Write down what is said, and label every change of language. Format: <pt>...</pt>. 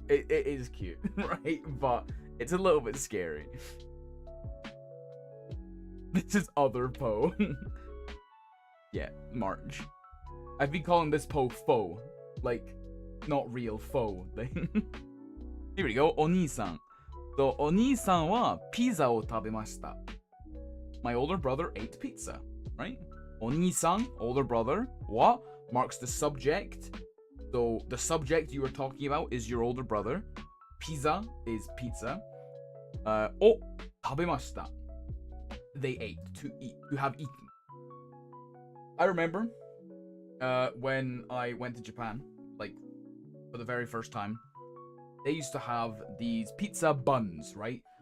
<en>It is cute, right? But it's a little bit scary. This is other Po. Yeah, March. I've been calling this Po Fo. Like, not real foe thing. Here we go, お兄さん.</en> <ja>So, お兄さんはピザを食べました.</ja> <en>My older brother ate pizza, right? お兄さん, older brother, wa marks the subject. So, the subject you were talking about is your older brother. Pizza is pizza.</en> <ja>を食べました.</ja> <en>They ate, to eat, to have eaten. I remember when I went to Japan, like, for the very first time, they used to have these pizza buns, right?</en>